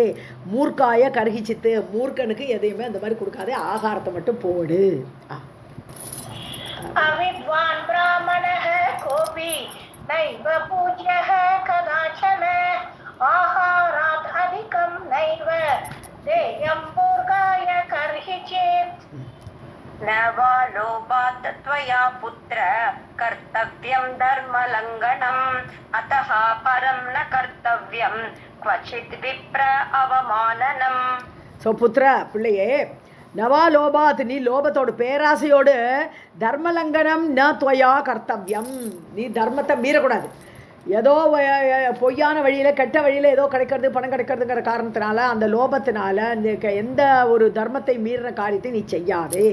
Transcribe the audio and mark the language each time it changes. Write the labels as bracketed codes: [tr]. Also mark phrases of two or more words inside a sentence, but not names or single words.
[sa] मूर्खाय कर्हिचित्, [ta] மூர்க்கனுக்கு எதையுமே அந்த மாதிரி கொடுக்காதே, ஆகாரத்தை மட்டும் போடு. [sa] अविद्वान् ब्राह्मणः कोपि नैव पूज्यः कदाचन आहारात् अधिकं नैव देयं मूर्खाय कर्हिचित्. न वा लोभात् त्वया पुत्र कर्तव्यं धर्मलङ्घनम् अतः परं न कर्तव्यं क्वचित् विप्र अवमाननम्. [ta] ஸோ புத்திர, பிள்ளையே, [sa] न वा लोभात्, [ta] நீ லோபத்தோடு பேராசையோடு [sa] धर्मलङ्घनम् न त्वया कर्तव्यम्, [ta] நீ தர்மத்தை மீறக்கூடாது. ஏதோ பொய்யான வழியில் கெட்ட வழியில் ஏதோ கிடைக்கிறது பணம் கிடைக்கிறதுங்கிற காரணத்தினால அந்த லோபத்தினால எந்த ஒரு தர்மத்தை மீறின காரியத்தை நீ செய்யாதே.